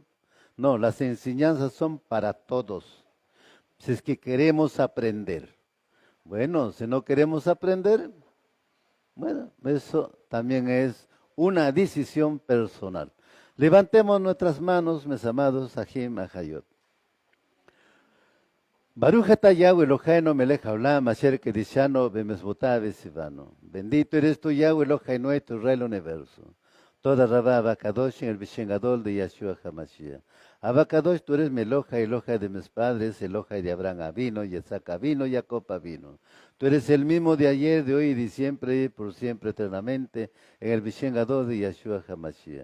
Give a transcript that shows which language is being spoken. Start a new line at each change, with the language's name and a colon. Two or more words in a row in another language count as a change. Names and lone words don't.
Spanish: No, las enseñanzas son para todos. Si es que queremos aprender. Bueno, si no queremos aprender, bueno, eso también es una decisión personal. Levantemos nuestras manos, mis amados,
Hebrew: אחים אחיות. ברוך אתה יהוה אלוהינו מלך העולם אשר קדשנו במצוותיו וציוונו.
Spanish: Bendito eres tú, Yahweh Elohai nuestro, Rey del universo.
Hebrew: תודה רבה אבא קדוש
Spanish: en el
Hebrew: בשם גדול
Spanish: de Yahshua HaMashiach. Abacadosh, tú eres mi Elohai, Elohai de mis padres, Elohai de Abraham Avino, Yitzhak Avino, Jacob Avino. Tú eres el mismo de ayer, de hoy y de siempre, y por siempre eternamente, en el
Hebrew: בשם גדול
Spanish: de Yahshua HaMashiach.